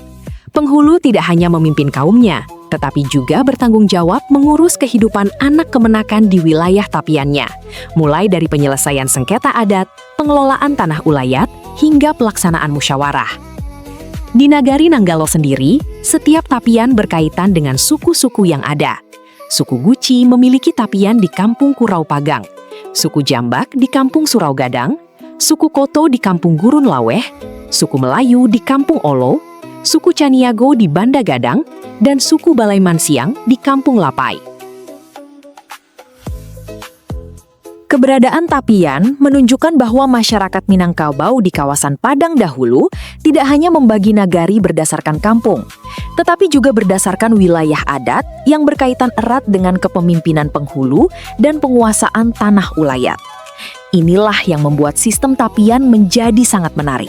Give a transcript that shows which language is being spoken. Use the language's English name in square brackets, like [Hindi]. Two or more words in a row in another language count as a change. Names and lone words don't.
[Indonesian] Penghulu tidak hanya memimpin kaumnya, tetapi juga bertanggung jawab mengurus kehidupan anak kemenakan di wilayah tapiannya, mulai dari penyelesaian sengketa adat, pengelolaan tanah ulayat, hingga pelaksanaan musyawarah. Di Nagari Nanggalo sendiri, setiap tapian berkaitan dengan suku-suku yang ada. Suku Guci memiliki tapian di Kampung Kurau Pagang, suku Jambak di Kampung Surau Gadang, suku Koto di Kampung Gurun Laweh, suku Melayu di Kampung Olo, suku Caniago di Banda Gadang, dan suku Balai Mansiang di Kampung Lapai. Keberadaan tapian menunjukkan bahwa masyarakat Minangkabau di kawasan Padang dahulu tidak hanya membagi nagari berdasarkan kampung, tetapi juga berdasarkan wilayah adat yang berkaitan erat dengan kepemimpinan penghulu dan penguasaan tanah ulayat. Inilah yang membuat sistem tapian menjadi sangat menarik.